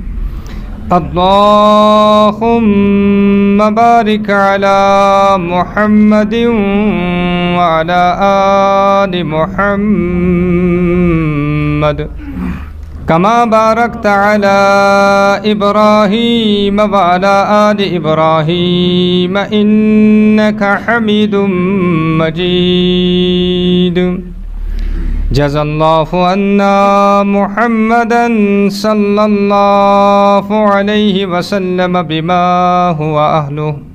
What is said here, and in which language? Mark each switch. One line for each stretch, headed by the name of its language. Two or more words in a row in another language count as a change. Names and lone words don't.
Arabic: اللہم بارک علی محمد وعلی آل محمد کما بارکت علی ابراہیم وعلی آل ابراہیم انک حمید مجید. جزا اللہ عنا محمدا صلی اللہ علیہ وسلم بما هو اہلہ.